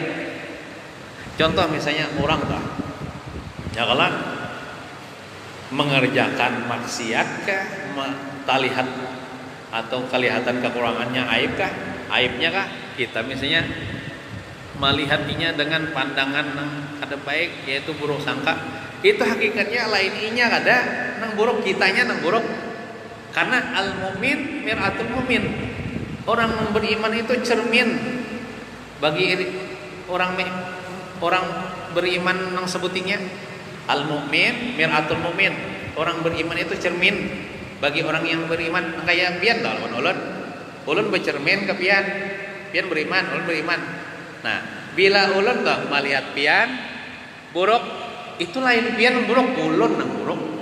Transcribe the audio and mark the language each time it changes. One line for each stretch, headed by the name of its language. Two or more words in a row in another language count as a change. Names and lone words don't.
Banjar: Contoh misalnya orang tuh, ya kalau mengerjakan maksiat kah, terlihat atau kelihatan kekurangannya aib kah, aibnya kah, kita misalnya melihatnya dengan pandangan yang ada baik, yaitu buruk sangka, itu hakikatnya lain inya ada nang buruk, kitanya nang buruk.
Arabic: Karena المؤمن مرآة المؤمن,
Banjar: orang yang beriman itu cermin bagi orang beriman nang sebutingnya.
Arabic: المؤمن مرآة المؤمن,
Banjar: orang beriman itu cermin bagi orang yang beriman. Kayak pian dah lawan ulun bercermin ke pian beriman, ulun beriman. Nah, bila ulun dah melihat pian buruk, itu lain pian buruk, ulun nang buruk.